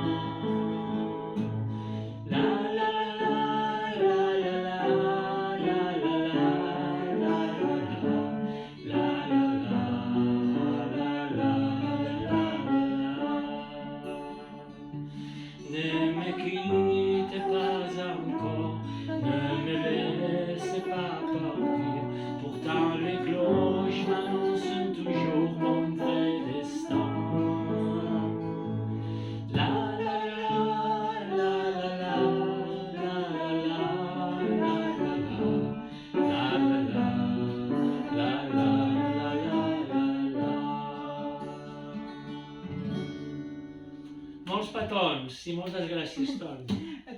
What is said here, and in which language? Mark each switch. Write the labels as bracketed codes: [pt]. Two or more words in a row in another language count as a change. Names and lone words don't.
[fr] La la la la la la la la la ne me quitte pas encore, ne me laissez pas partir, pourtant les cloches m'annoncent toujours mon vrai destin. La la la la la la la la la. [ca] Molts petons i moltes gràcies, Ton.